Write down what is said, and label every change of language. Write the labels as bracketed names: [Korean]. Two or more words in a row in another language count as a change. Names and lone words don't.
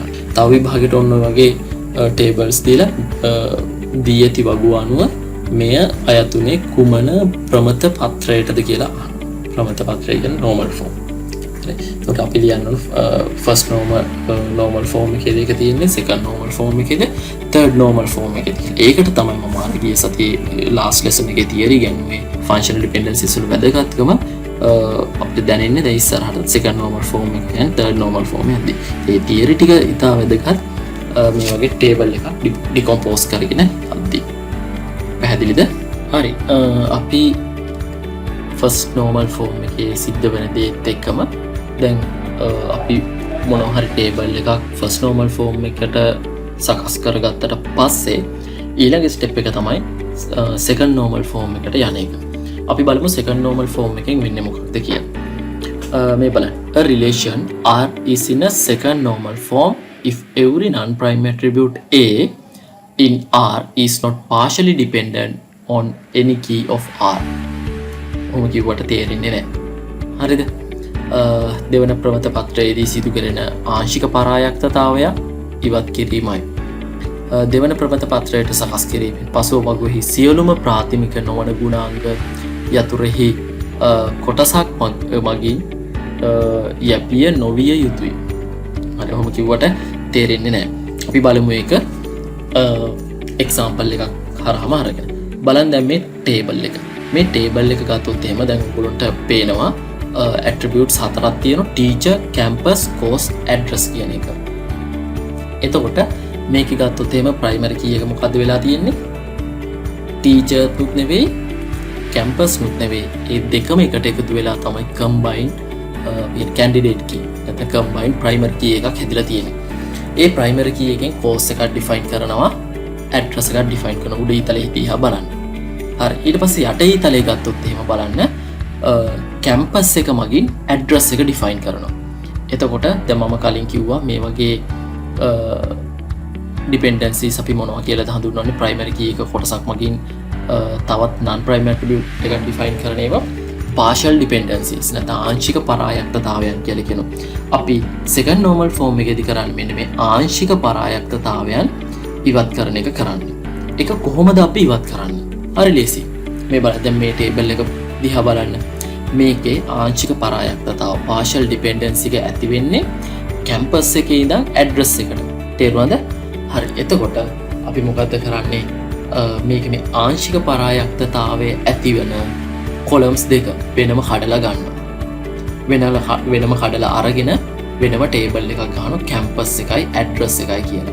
[Sinhala] තව විභාගයට ඔන්න ඔය වගේ tables දීලා දී ඇති වගුව අනුව මෙය අයතුනේ කුමන ප්‍රමත පත්‍රයටද කියලා අහනවා. ප්‍රමත පත්‍රය කියන්නේ [English] normal form. [Sinhala] එතකොට අපි ලියන්න ඕන [English] first normal form [Sinhala] එකේදී එක තියෙන්නේ [English] second normal form [Sinhala] එකේදී [English] third normal form [Sinhala] එකේදී. ඒකට තමයි මම ආගිය සතියේ [English] last lesson [Sinhala] එකේ theory ගැනුවේ [English] functional dependencies [Sinhala] වල වැදගත්කම අපිට දැනෙන්නේ දැන් ඉස්සරහට [English] second normal form [Sinhala] එක [English] and third normal form [Sinhala] එකදී. ඒ theory ටික ඉතා වැදගත් මේ වගේ table එකක් decompose කරගෙන අද්දි. පැහැදිලිද? හරි. අපි [English] first normal form [Sinhala] එකේ සිද්ධ වෙන දේත් එක්කම දැන් අපි මොනවා හරි ටේබල් එකක් [English] first normal form [Sinhala] එකට සකස් කරගත්තට පස්සේ ඊළඟ ස්ටෙප් එක තමයි [English] second normal form [Sinhala] එකට යන එක. අපි බලමු [English] second normal form [Sinhala] එකෙන් වෙන්නේ මොකක්ද කියලා. මේ බලන්න. [English] A relation R is in a second normal form if every non-prime attribute A in R is not partially dependent on any key of R. [Sinhala] ඔහොම කිව්වට තේරෙන්නේ නැහැ. හරිද? දෙවන ප්‍රමත පත්‍රයේදී සිදු කෙරෙන ආංශික පරායක්තතාවය ඉවත් කිරීමයි. දෙවන ප්‍රමත පත්‍රයට සකස් කිරීමෙන් පසුව වගුවෙහි සියලුම ප්‍රාථමික නොවන ගුණාංග යතුරෙහි කොටසක් මගින් යැපිය නොවිය යුතුයි. හරි ඔහොම කිව්වට තේරෙන්නේ නැහැ. අපි බලමු ඒක එක්සාම්පල් එකක් හරහාම අරගෙන. බලන්න දැන් මේ ටේබල් එක. මේ ටේබල් එක ගත්තොත් එහෙම දැන් ඔයගොල්ලන්ට පේනවා attributes හතරක් තියෙනවා [English] teacher, campus, course, address [Sinhala] කියන එක. එතකොට මේක ගත්තොත් එහෙම primary key එක මොකද්ද වෙලා තියෙන්නේ? teacher නුත් නෙවෙයි, campus නුත් නෙවෙයි. මේ දෙකම එකට එකතු වෙලා තමයි [English] combined candidate key [Sinhala] නැත්නම් [English] combined primary key [Sinhala] එකක් හැදිලා තියෙන්නේ. ඒ [English] primary key [Sinhala] එකෙන් course එකක් define කරනවා, address එකක් define කරනවා. උඩ ඊතලෙ දිහා බලන්න. හරි ඊට පස්සේ යට ඊතලෙ ගත්තොත් එහෙම බලන්න කැම්පස් එක මගින් ඇඩ්‍රස් එක ඩිෆයින් කරනවා. එතකොට දැන් මම කලින් කිව්වා මේ වගේ ඩිපෙන්ඩන්සිස් අපි මොනවා කියලාද හඳුන්වන්නේ [English] primary key [Sinhala] එක කොටසක් මගින් තවත් [English] non prime attribute [Sinhala] එකක් ඩිෆයින් කරන ඒවා [English] partial dependencies [Sinhala] නැත්නම් ආංශික පරායක්තතාවයන් කියලා කියනවා. අපි [English] second normal form [Sinhala] එකේදී කරන්නේ මෙන්න මේ ආංශික පරායක්තතාවයන් ඉවත් කරන එක කරන්නේ. ඒක කොහොමද අපි ඉවත් කරන්නේ? හරි ලේසි. මේ බලන්න දැන් මේ ටේබල් එක දිහා බලන්න. මේකේ ආංශික පරායක්තතාව [English] partial dependency [Sinhala] එක ඇති වෙන්නේ කැම්පස් එකේ ඉඳන් ඇඩ්‍රස් එකට. තේරුණාද? හරි. එතකොට අපි මොකද්ද කරන්නේ? මේකේ මේ ආංශික පරායක්තතාවයේ ඇති වෙන columns දෙක වෙනම කඩලා ගන්නවා. වෙනම කඩලා අරගෙන වෙනම ටේබල් එකක් ගන්නවා කැම්පස් එකයි ඇඩ්‍රස් එකයි කියලා.